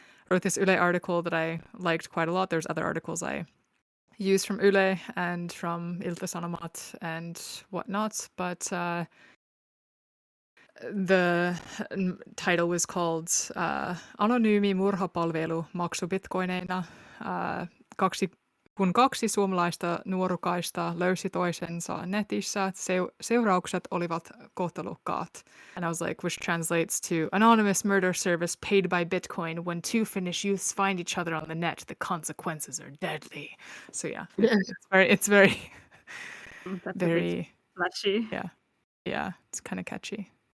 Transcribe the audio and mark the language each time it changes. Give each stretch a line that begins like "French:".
English: wrote this Yle article that I liked quite a lot. There's other articles I used from Yle and from Ilta-Sanomat and whatnot, but the title was called
Finnish: Anonyymi murhapalvelu maksubitcoineina. Kun kaksi suomalaista nuorukaista löysi toisensa netissä, seuraukset olivat kohtalokkaat.
English: And I was like, which translates to anonymous murder service paid by Bitcoin. When two Finnish youths find each other on the net, the consequences are deadly. So yeah, it's very, That's very flashy. yeah, it's kind of catchy.